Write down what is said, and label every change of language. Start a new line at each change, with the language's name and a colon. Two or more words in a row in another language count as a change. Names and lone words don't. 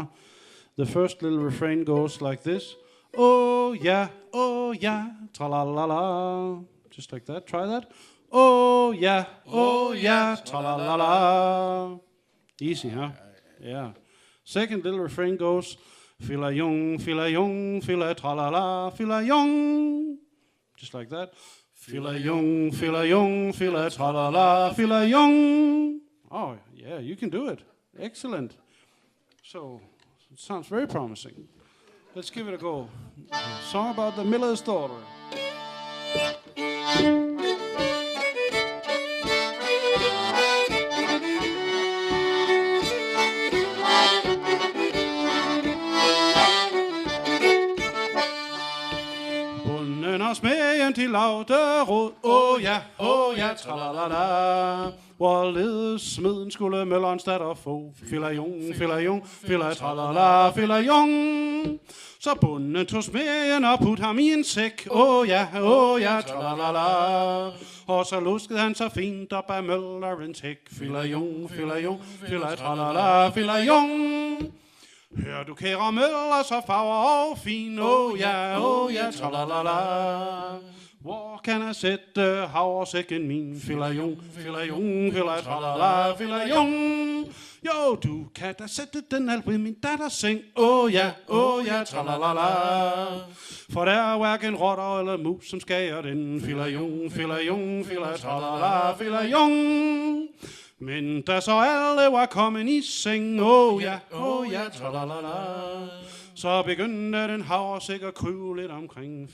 English: The first little refrain goes like this. Oh yeah, tra-la-la-la. Just like that. Try that. Oh yeah, tra-la-la-la. Easy, huh? Yeah. Second little refrain goes. Fila jung, fila tra-la-la, fila jung. Just like that. Fila jung, fila tra-la-la, fila jung. Oh, yeah, you can do it. Excellent. So, it sounds very promising. Let's give it a go. A song about the miller's daughter.
Danish: Bunden og smedjen til lauterod. Oh ja, tra-la-la-la. Hvorledes smeden skulle møllerens datter få. Fila jung, fila tra-la-la, fila jung. Så bunden tog smedjen og put ham i en sæk. Oh ja, tra-la-la-la. Og så luskede han så fint op af møllerens hæk. Fila jung, fila tra-la-la, fila jung. Hør du kære møller, så farver og fin. Oh ja, tra-la-la-la. Hvor kan jeg sætte havresækken min? Fila jung, fila tra-la-la, fila jung. Jo, du kan da sætte den alt ved min datters seng. Oh ja, tra-la-la-la. For der er hverken rotter eller mus, som skager den. Fila jung, fila tra-la-la, fila jung. Men da så alle var kommet i seng, oh ja, tra-la-la-la. Så begyndte den havresæk at kryve lidt omkring.